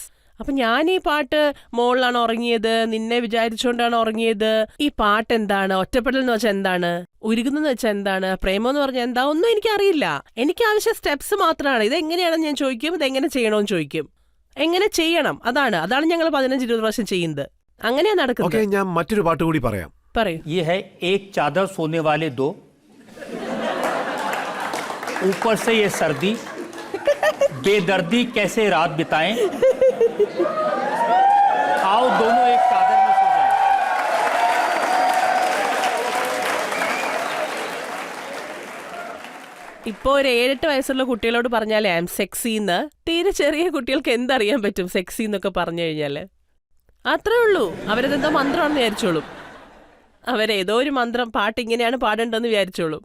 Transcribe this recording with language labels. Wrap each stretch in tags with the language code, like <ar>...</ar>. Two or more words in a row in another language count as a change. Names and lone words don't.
<ml>അപ്പം ഞാൻ ഈ പാട്ട് മോളിലാണ് ഉറങ്ങിയത്, നിന്നെ വിചാരിച്ചുകൊണ്ടാണ് ഉറങ്ങിയത്, ഈ പാട്ട് എന്താണ്, ഒറ്റപ്പെടൽ എന്ന് വെച്ചാൽ എന്താണ്, ഉരുകുന്നെന്ന് വെച്ചാൽ എന്താണ്, പ്രേമം എന്ന് പറഞ്ഞാൽ എന്താ, ഒന്നും എനിക്കറിയില്ല. എനിക്ക് ആവശ്യം സ്റ്റെപ്സ് മാത്രമാണ്. ഇതെങ്ങനെയാണെന്ന് ഞാൻ ചോദിക്കും, ഇതെങ്ങനെ ചെയ്യണമെന്ന് ചോദിക്കും. എങ്ങനെ ചെയ്യണം, അതാണ് ഞങ്ങൾ 15-20 പ്രാവശ്യം ചെയ്യുന്നത്. അങ്ങനെയാ നടക്കുന്നത്. ഞാൻ മറ്റൊരു പാട്ട് കൂടി പറയാം. പറയൂ.</ml> <hi>ये है एक चादर सोने वाले दो, ऊपर से ये सर्दी, बेदर्दी कैसे रात बिताएं, आओ दोनों एक चादर में सो जाएं.</hi> <ml>ഇപ്പോൾ ഒരു 7-8 വയസ്സുള്ള കുട്ടികളോട് പറഞ്ഞാലേ</ml> <en>I'm sexinn,</en> <ml>തീരെ ചെറിയ കുട്ടികൾക്ക് എന്തറിയാൻ പറ്റും സെക്സി എന്നൊക്കെ പറഞ്ഞു കഴിഞ്ഞാൽ? അത്രേ ഉള്ളൂ. അവരതെന്തോ മന്ത്രമാണെന്ന് വിചാരിച്ചോളും. അവരേതോ ഒരു മന്ത്രം, പാട്ട് ഇങ്ങനെയാണ് പാടേണ്ടതെന്ന് വിചാരിച്ചോളും.</ml>